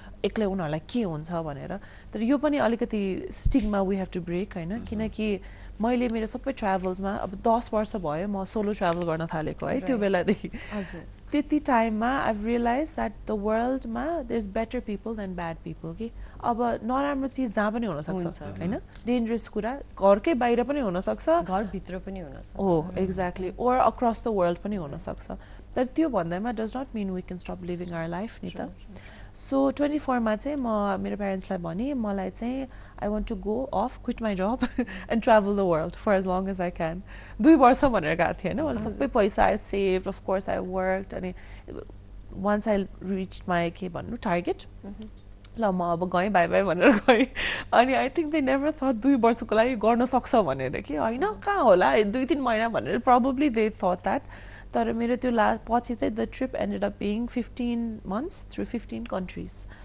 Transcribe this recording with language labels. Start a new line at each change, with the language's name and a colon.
Nepali: एक्लै उनीहरुलाई के हुन्छ भनेर तर यो पनि अलिकति stigma
English: we have to break
Nepali: हैन किनकि मैले मेरो सबै ट्राभल्समा अब 10 वर्ष भयो म सोलो ट्राभल गर्न थालेको है त्यो बेलादेखि हजुर त्यति टाइममा
English: I realise that the वर्ल्डमा there is better people than bad people
Nepali: कि अब नराम्रो चीज जहाँ पनि हुन सक्छ हैन डेन्जरस कुरा घरकै बाहिर पनि हुन सक्छ घर भित्र पनि हुन सक्छ
English: हो एक्ज्याक्टली और across the world
Nepali: पनि हुन सक्छ तर त्यो भन्दैमा
English: does not mean we can stop living our life
Nepali: नि त
English: so 24
Nepali: मा चाहिँ म मेरो प्यारेन्ट्सलाई भने मलाई चाहिँ
English: I want to go off, quit my job and travel the world for as long as I can.
Nepali: 2 वर्ष भनेर गएको थिएँ हैन मलाई सबै पैसा
English: I saved, of course I worked and once I reached my
Nepali: के भन्नु
English: target
Nepali: ल म अब गएँ बाई बाई भनेर गएँ अनि
English: I think they never thought
Nepali: 2 वर्षको लागि गर्न सक्छ भनेर कि होइन कहाँ होला 2-3 महिना भनेर
English: probably they thought that
Nepali: तर मेरो त्यो पछि चाहिँ
English: the trip ended up being 15 months through 15 countries